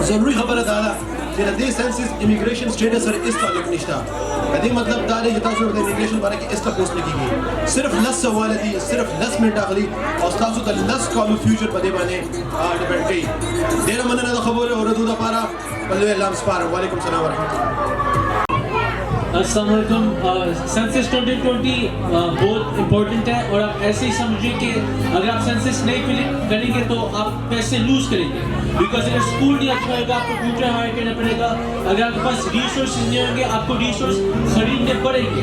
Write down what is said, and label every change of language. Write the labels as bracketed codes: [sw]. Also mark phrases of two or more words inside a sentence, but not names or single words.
[ps] ضروري خبره ده چې د دې [en] census immigration status [ps] سره هیڅ تعلق نشته. د دې مطلب دا دی چې تاسو د ایمیګریشن باره کې هیڅ تپوس نه کیږي. صرف 10 سوال دي، صرف 10 منټ اخلي او تاسو د 10 کالو فیوچر په دې باندې ډیپینډ کوي. ډېره مننه د خبرو اورېدو لپاره. بلوي الله مسپاره. [ar] وعلیکم السلام ورحمۃ اللہ. السلام علیکم. [ur] سینسس 2020 بہت امپورٹنٹ ہے اور آپ ایسے ہی سمجھیں کہ اگر آپ سینسس نہیں کریں گے تو آپ پیسے لوز کریں گے، بیکاز اگر اسکول نہیں اچھا ہوگا آپ کو [en] tutor hire [ur] کرنا پڑے گا. اگر آپ کے پاس ریسورسز نہیں ہوں گے آپ کو ریسورس خریدنے پڑیں گے.